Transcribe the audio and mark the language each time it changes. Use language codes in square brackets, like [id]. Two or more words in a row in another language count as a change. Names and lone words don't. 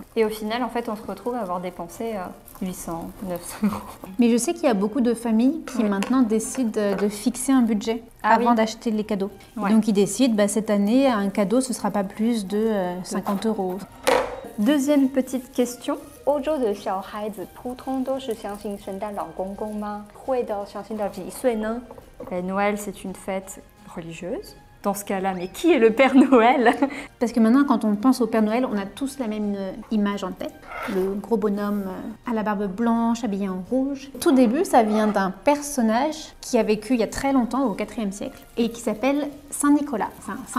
[fr] Et au final, en fait, on se retrouve à avoir dépensé 800, 900 euros. Mais je sais qu'il y a beaucoup de familles qui maintenant décident de fixer un budget avant d'acheter les cadeaux. Ouais. Donc ils décident, cette année, un cadeau, ce ne sera pas plus de 50 euros. Deuxième petite question. [zh] 欧洲的小孩子普通都是相信圣诞老公公吗？会到相信到几岁呢？ [fr] Noël, c'est une fête religieuse. Dans ce cas-là, mais qui est le Père Noël? Parce que maintenant, quand on pense au Père Noël, on a tous la même image en tête. Le gros bonhomme à la barbe blanche, habillé en rouge. Tout début, ça vient d'un personnage qui a vécu il y a très longtemps, au IVe siècle, et qui s'appelle Saint Nicolas, enfin saint.